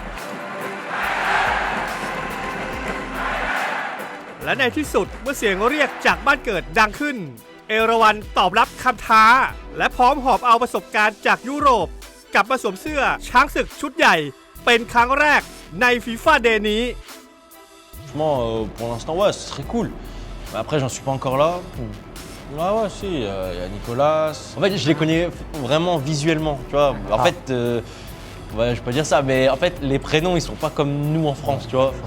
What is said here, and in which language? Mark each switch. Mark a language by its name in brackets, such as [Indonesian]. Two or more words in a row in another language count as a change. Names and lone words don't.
[Thai] และในที่สุดเมื่อเสียงเรียกจากบ้านเกิดดังขึ้น เอราวัณตอบรับคำท้า และพร้อมหอบเอาประสบการณ์จากยุโรป กลับมาสวมเสื้อช้างศึกชุดใหญ่ เป็นครั้งแรกในฟีฟ่าเดย์นี้ [French] Franchement, pour l'instant, ouais, ce serait cool. Mais après, j'en suis pas encore là. Ah ouais, si, il y a Nicolas. En fait, je les connais vraiment visuellement, tu vois. En fait, ouais, je peux pas dire ça, mais en fait, les prénoms, ils sont pas comme nous en France, tu vois.